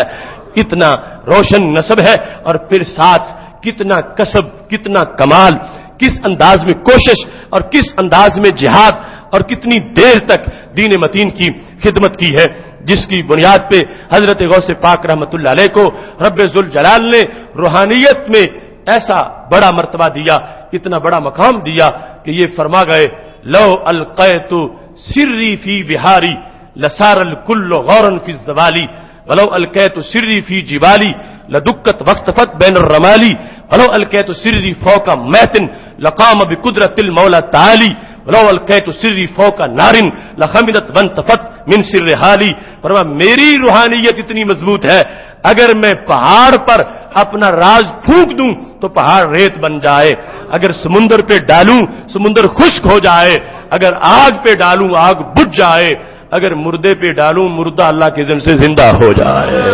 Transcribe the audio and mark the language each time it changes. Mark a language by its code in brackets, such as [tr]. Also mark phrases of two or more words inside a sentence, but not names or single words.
[ur] اتنا روشن نسب ہے، اور پھر ساتھ کتنا کسب، کتنا کمال، کس انداز میں کوشش اور کس انداز میں جہاد، اور کتنی دیر تک دین متین کی خدمت کی ہے، جس کی بنیاد پہ حضرت غوث پاک رحمت اللہ علیہ کو رب ذوالجلال نے روحانیت میں ایسا بڑا مرتبہ دیا، اتنا بڑا مقام دیا کہ یہ فرما گئے [ar] لو القیت سری فی بہاری لسار الکل غورا فی الزوالی ولو القیت سری فی جبالی لدکت وقتفت بین الرمالی ولو القیت سری فوق میتن لقام بقدرت المولا تعالی ولو القیت سری فوق نار لخمدت وانتفت من سر حالی۔ [ur] فرمایا میری روحانیت اتنی مضبوط ہے، اگر میں پہاڑ پر اپنا راز پھونک دوں تو پہاڑ ریت بن جائے، اگر سمندر پہ ڈالوں سمندر خشک ہو جائے، اگر آگ پہ ڈالوں آگ بجھ جائے، اگر مردے پہ ڈالوں مردہ اللہ کے اذن سے زندہ ہو جائے۔